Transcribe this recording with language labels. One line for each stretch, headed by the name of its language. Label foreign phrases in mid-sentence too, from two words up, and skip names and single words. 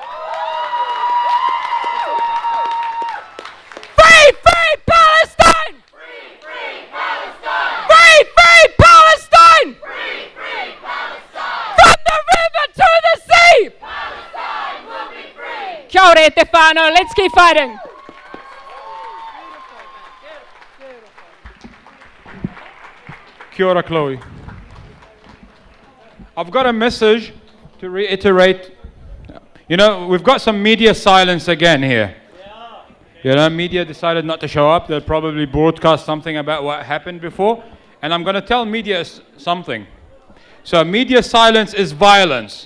English: Free, free Palestine! Free, free Palestine! Free, free Palestine! Free, free Palestine! From the river to the sea! Palestine will be free!
Māori: Kia ora te whānau,
English: let's keep fighting.
Māori: Kia ora, Chloe.
English: I've got a message to reiterate. You know, we've got some media silence again here. You know, media decided not to show up. They'll probably broadcast something about what happened before. And I'm going to tell media something. So media silence is violence.